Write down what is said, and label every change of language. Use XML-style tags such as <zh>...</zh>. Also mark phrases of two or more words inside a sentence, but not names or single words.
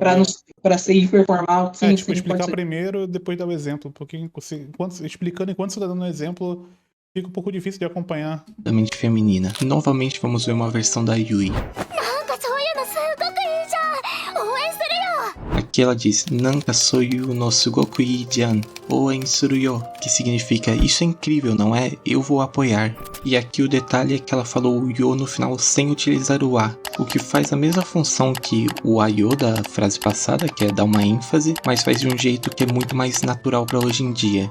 <pt>pra ser hiperformal. Sim, tipo, sim, explicar primeiro, depois dar o exemplo. Porque explicando enquanto você tá dando o exemplo, fica um pouco difícil de acompanhar. Feminina. Novamente vamos ver uma versão da Yui. que ela diz</pt> <ja>なんかそういうのすごくいいじゃん、応援するよ,</ja> <pt>que significa isso é incrível, não é? Eu vou apoiar. E aqui o detalhe é que ela falou o yo no final sem utilizar o a, o que faz a mesma função que o ayo da frase passada, que é dar uma ênfase, mas faz de um jeito que é muito mais natural para hoje em dia.</pt>